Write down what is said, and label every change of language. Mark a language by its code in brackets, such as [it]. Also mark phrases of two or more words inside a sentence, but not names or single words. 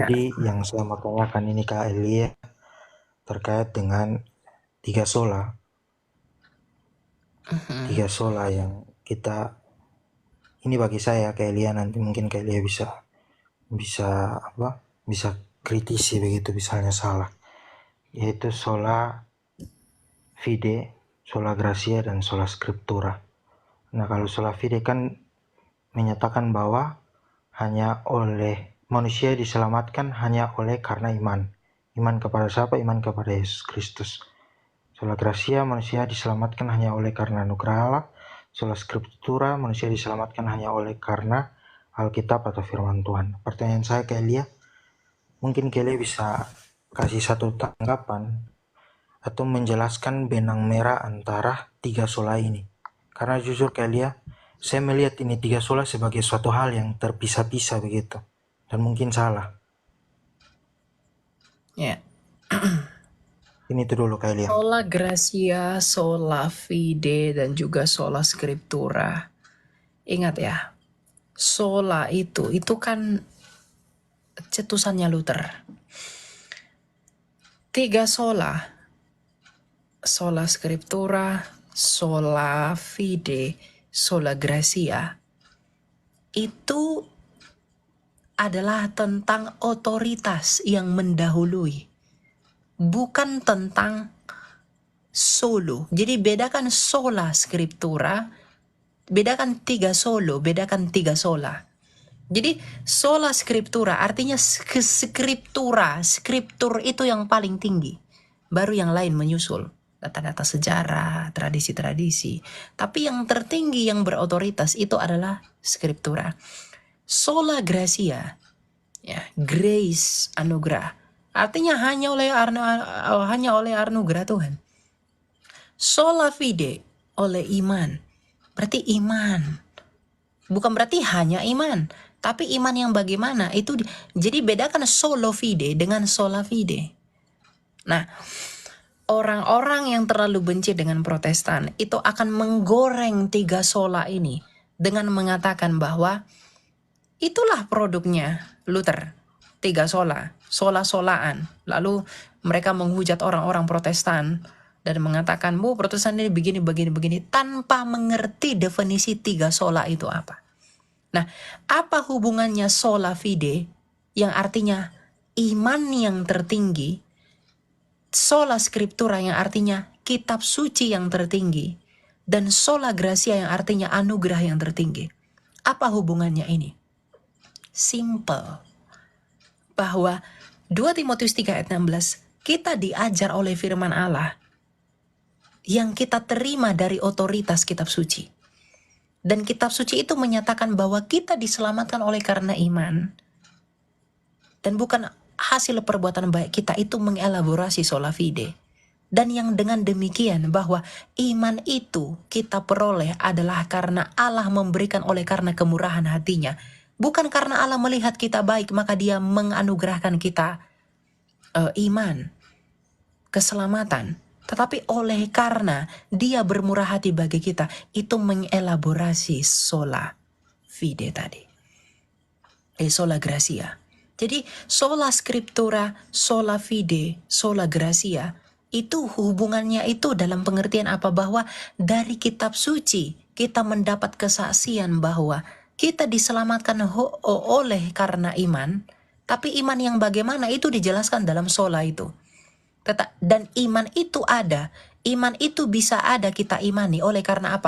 [id] Jadi yang saya mau tanyakan ini Kak Elia terkait dengan 3 sola. 3 sola yang kita, ini bagi saya Kak Elia, nanti mungkin Kak Elia bisa kritisi begitu misalnya salah, yaitu sola fide, sola gratia, dan sola scriptura. Nah, kalau sola fide kan menyatakan bahwa hanya oleh manusia diselamatkan hanya oleh karena iman. Iman kepada siapa? Iman kepada Yesus Kristus. Sola gratia, manusia diselamatkan hanya oleh karena anugerah Allah. Sola scriptura, manusia diselamatkan hanya oleh karena Alkitab atau firman Tuhan. Pertanyaan saya ke Elia, mungkin Elia bisa kasih satu tanggapan atau menjelaskan benang merah antara 3 sola ini. Karena jujur ke Elia, saya melihat ini 3 sola sebagai suatu hal yang terpisah-pisah begitu. Dan mungkin salah. Ya. Ini itu dulu Kak Elia. Sola gratia, sola fide, dan juga sola scriptura. Ingat ya, sola itu kan cetusannya Luther. 3 sola, sola scriptura, sola fide, sola gratia, itu adalah tentang otoritas yang mendahului, bukan tentang solo. Jadi bedakan sola scriptura, bedakan 3 solo, bedakan 3 sola. Jadi sola scriptura artinya scriptur itu yang paling tinggi, baru yang lain menyusul, data-data sejarah, tradisi-tradisi. Tapi yang tertinggi yang berotoritas itu adalah scriptura. Sola gratia, ya, grace, anugerah, artinya hanya oleh anugerah Tuhan. Sola fide, oleh iman, berarti iman, bukan berarti hanya iman, tapi iman yang bagaimana itu. Jadi bedakan solo fide dengan sola fide. Nah, orang-orang yang terlalu benci dengan Protestan itu akan menggoreng 3 sola ini dengan mengatakan bahwa itulah produknya Luther, 3 sola, sola-solaan. Lalu mereka menghujat orang-orang Protestan dan mengatakan, bu, Protestan ini begini, tanpa mengerti definisi 3 sola itu apa. Nah, apa hubungannya sola fide yang artinya iman yang tertinggi, sola scriptura yang artinya kitab suci yang tertinggi, dan sola gratia yang artinya anugerah yang tertinggi? Apa hubungannya ini? Simple. Bahwa 2 Timotius 3 ayat 16, kita diajar oleh firman Allah yang kita terima dari otoritas kitab suci. Dan kitab suci itu menyatakan bahwa kita diselamatkan oleh karena iman. Dan bukan hasil perbuatan baik kita, itu mengelaborasi sola fide. Dan yang dengan demikian bahwa iman itu kita peroleh adalah karena Allah memberikan oleh karena kemurahan hatinya. Bukan karena Allah melihat kita baik maka dia menganugerahkan kita iman, keselamatan. Tetapi oleh karena dia bermurah hati bagi kita, itu mengelaborasi sola fide tadi. Sola gratia. Jadi sola scriptura, sola fide, sola gratia Itu hubungannya itu dalam pengertian apa? Bahwa dari kitab suci kita mendapat kesaksian bahwa kita diselamatkan oleh karena iman, tapi iman yang bagaimana itu dijelaskan dalam sola itu. Dan iman itu ada, iman itu bisa ada kita imani oleh karena apa?